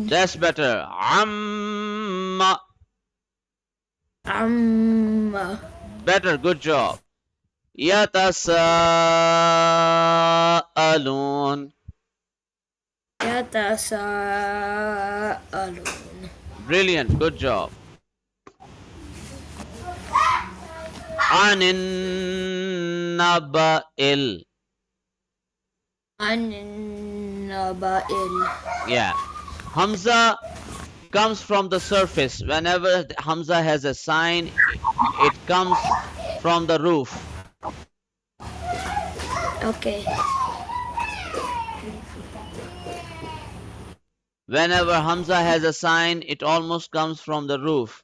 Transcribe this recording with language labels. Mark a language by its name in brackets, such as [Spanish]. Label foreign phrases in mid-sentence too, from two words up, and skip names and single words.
[English] That's better. Amma. Better. Good job. Yatasaalun. Yatasaalun. Brilliant. Good job. [Arabic] عن النبإ. النبإ. [English] Yeah. Hamza comes from the surface. Whenever Hamza has a sign, it comes from the roof. Okay. Whenever Hamza has a sign, it almost comes from the roof.